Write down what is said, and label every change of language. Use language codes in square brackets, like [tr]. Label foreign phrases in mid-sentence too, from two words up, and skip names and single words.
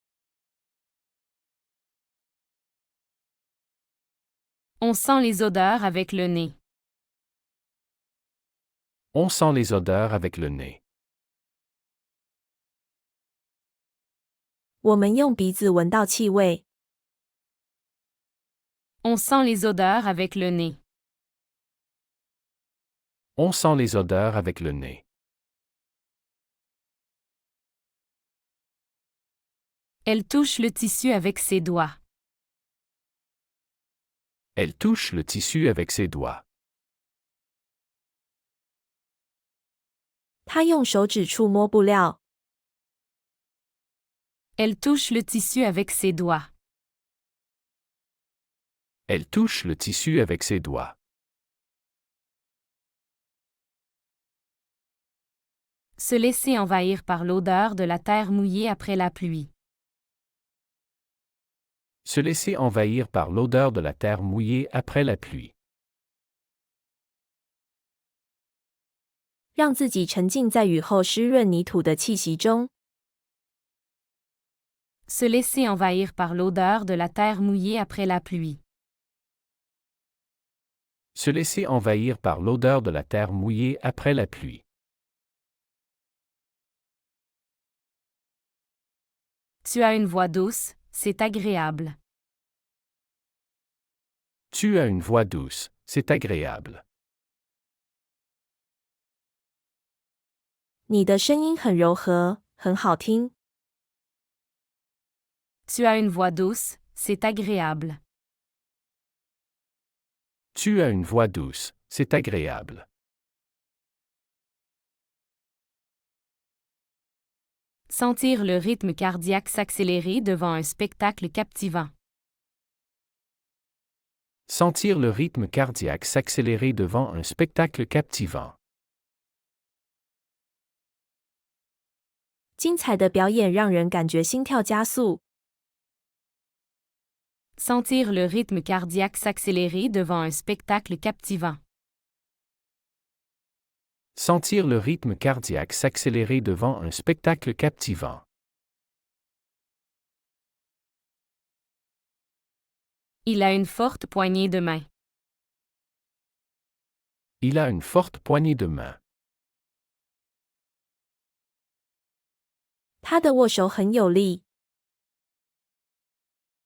[fr] On sent les odeurs avec le nez. On sent les odeurs avec le nez. [zh] 我们用鼻子闻到气味。 [fr] On sent les odeurs avec le nez. On sent les odeurs avec le nez. Elle touche le tissu avec ses doigts. Elle touche le tissu avec ses doigts. [zh] 她用手指触摸布料。 [fr] Elle touche le tissu avec ses doigts. Elle touche le tissu avec ses doigts. Se laisser envahir par l'odeur de la terre mouillée après la pluie. Se laisser envahir par l'odeur de la terre mouillée après la pluie. [zh] 让自己沉浸在雨后湿润泥土的气息中。 [fr] Se laisser envahir par l'odeur de la terre mouillée après la pluie. Se laisser envahir par l'odeur de la terre mouillée après la pluie. Tu as une voix douce, c'est agréable. Tu as une voix douce, c'est agréable. [zh] 你的声音很柔和，很好听。 [fr] Tu as une voix douce, c'est agréable. Tu as une voix douce, c'est agréable. Sentir le rythme cardiaque s'accélérer devant un spectacle captivant. Sentir le rythme cardiaque s'accélérer devant un spectacle captivant. [zh] 精彩的表演让人感觉心跳加速。 [fr] Sentir le rythme cardiaque s'accélérer devant un spectacle captivant. Sentir le rythme cardiaque s'accélérer devant un spectacle captivant. Il a une forte poignée de main. Il a une forte poignée de main. [zh] 他的握手很有力。